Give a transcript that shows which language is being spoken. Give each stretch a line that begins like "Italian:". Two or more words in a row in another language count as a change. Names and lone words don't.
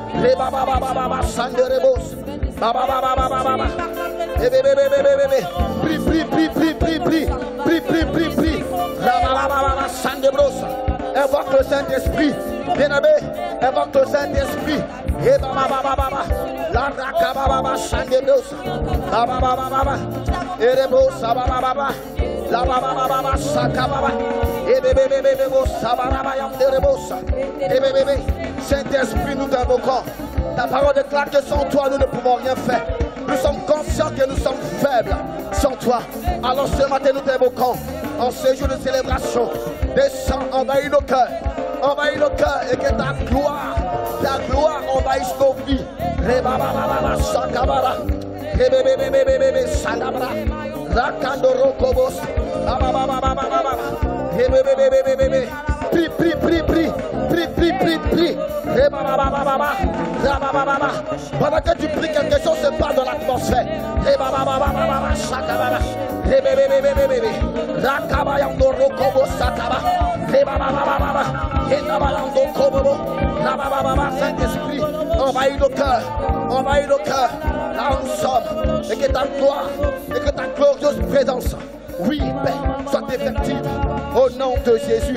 French: Prie, prie, prie, prie, prie, prie, prie, prie, prie, prie. Invoque le Saint-Esprit, bien-aimé, invoque le Saint-Esprit. La rakababa sandebrosa, bababa, erebosa bababa, la bababa sakababa, ebebebebebosa bababa yamderebosa, ebebebe. Saint-Esprit, nous t'invoquons. Ta parole déclare que sans toi nous ne pouvons rien faire. Nous sommes conscients que nous sommes faibles sans toi. Alors ce matin nous t'invoquons. En ce jour de célébration, descends, envahis nos cœurs et que ta gloire envahisse nos vies. Rebababa sakabara, rebebebebebebe sanabra, rakandoro kobos, babababababa, rebebebebebebe. Prie, prie, prie, prie, prie, prie, prie, prie. Pendant que tu pries, quelque chose se passe dans l'atmosphère. Saint-Esprit, envahis nos cœurs, là où nous sommes, et que ta gloire, et que ta glorieuse présence, oui, Père, soit effective au nom de Jésus.